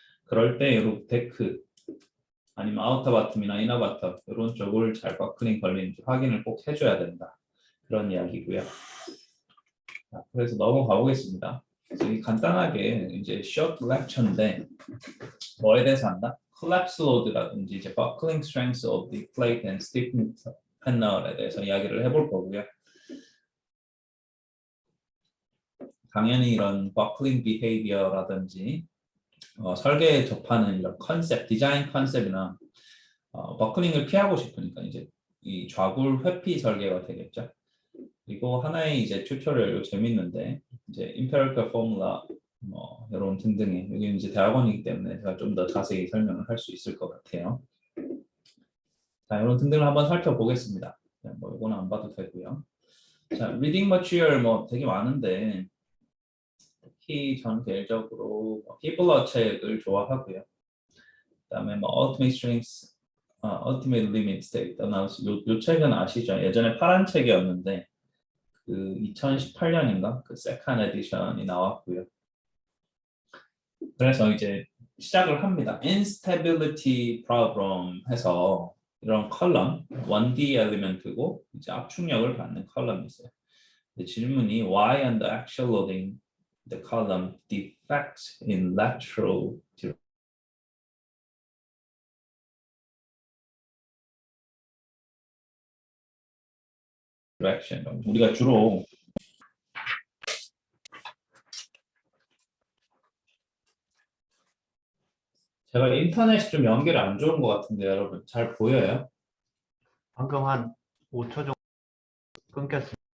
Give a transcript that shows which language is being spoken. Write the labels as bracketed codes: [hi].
[ko] 그럴 때 이런 데크 아니면 아우터 바텀이나 이너 바텀 이런 쪽을 잘 버클링 걸리는지 확인을 꼭 해줘야 된다. 그런 이야기고요. 자, 그래서 넘어가 보겠습니다. 그래서 이 간단하게 이제 short lecture인데 뭐에 대해서 한다? [en] collapse load라든지 이제 buckling strength of the plate and stiffness panel에 [ko] 대해서 이야기를 해볼 거고요. 당연히 이런 buckling behavior라든지 설계에 접하는 이런 컨셉, 디자인 컨셉이나 버클링을 피하고 싶으니까 이제 이 좌굴 회피 설계가 되겠죠. 그리고 하나의 이제 튜토리얼 재밌는데 이제 empirical formula 뭐 이런 등등의 여기는 이제 대학원이기 때문에 제가 좀 더 자세히 설명을 할 수 있을 것 같아요. 자, 이런 등등을 한번 살펴보겠습니다. 뭐 이거는 안 봐도 되고요. 자, reading material 뭐 되게 많은데 특히 저는 개인적으로 히블러 책을 좋아하고요. 그다음에 뭐 ultimate strengths, ultimate limit state analysis 요 책은 아시죠? 예전에 파란 책이었는데 그 2018년인가 그 세컨 에디션이 나왔고요. 그래서 이제 시작을 합니다. instability problem 해서 이런 컬럼 1D 엘리멘트고 이제 압축력을 받는 컬럼이 있어요. 질문이 [en] why under axial loading the column defects in lateral direction. [ko] 우리가 주로 제가 인터넷이 좀 연결이 안 좋은 것 같은데 여러분 잘 보여요? 방금 한 5초 정도 끊겼습니다.